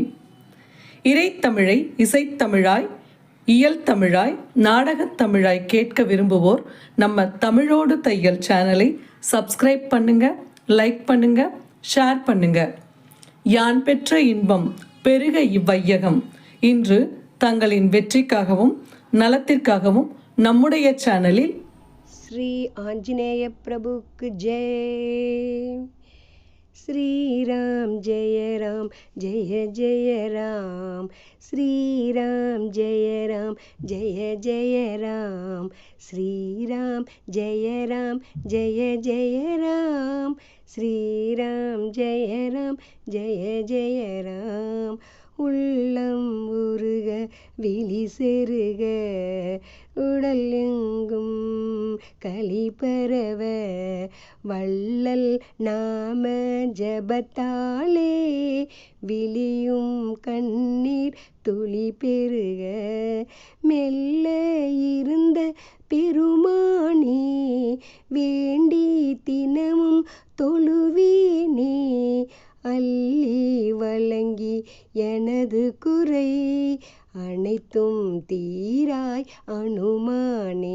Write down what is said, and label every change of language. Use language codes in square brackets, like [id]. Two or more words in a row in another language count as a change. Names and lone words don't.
[ta] இறைத்தமிழை இசைத்தமிழாய், இயல் தமிழாய், நாடகத் தமிழாய் கேட்க விரும்புவோர் நம்ம தமிழோடு தையல் சேனலை சப்ஸ்கிரைப் பண்ணுங்க, லைக் பண்ணுங்க, ஷேர் பண்ணுங்க. யான் பெற்ற இன்பம் பெருக இவ்வையகம். இன்று தங்களின் வெற்றிக்காகவும் நலத்திற்காகவும் நம்முடைய சேனலில் [hi] श्री आंजनेय प्रभु की जय। श्री राम जय राम जय जय राम। श्री राम जय राम जय जय राम। श्री राम जय राम जय जय राम। श्री राम जय राम जय जय राम। [ta] உள்ளம் உருக விழி செருக உடல் எங்கும் களி பரவ வள்ளல் நாம ஜபத்தாலே விழியும் கண்ணீர் துளி பெருக மெல்ல இருந்த பெருமானே வேண்டி தினமும் தொழுவேனே அள்ளி வழங்கி எனது குறை அனைத்தும் தீராய் அனுமானே.